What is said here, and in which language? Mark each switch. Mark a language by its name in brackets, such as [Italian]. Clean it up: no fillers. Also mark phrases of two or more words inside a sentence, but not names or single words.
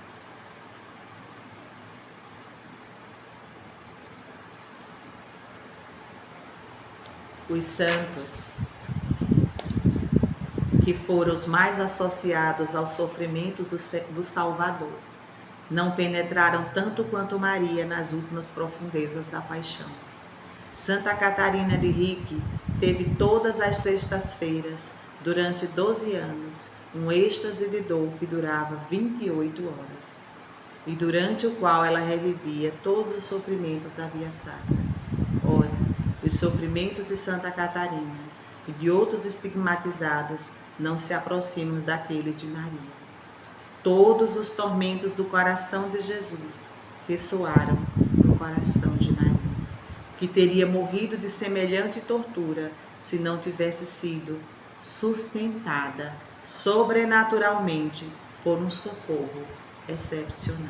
[Portuguese] Os santos que foram os mais associados ao sofrimento do Salvador não penetraram tanto quanto Maria nas últimas profundezas da paixão. Santa Catarina de Rique teve todas as sextas-feiras, durante 12 anos, um êxtase de dor que durava 28 horas, e durante o qual ela revivia todos os sofrimentos da via sacra. Ora, os sofrimentos de Santa Catarina e de outros estigmatizados não se aproximam daquele de Maria. Todos os tormentos do coração de Jesus ressoaram no coração de Maria, que teria morrido de semelhante tortura se não tivesse sido sustentada sobrenaturalmente por um socorro excepcional.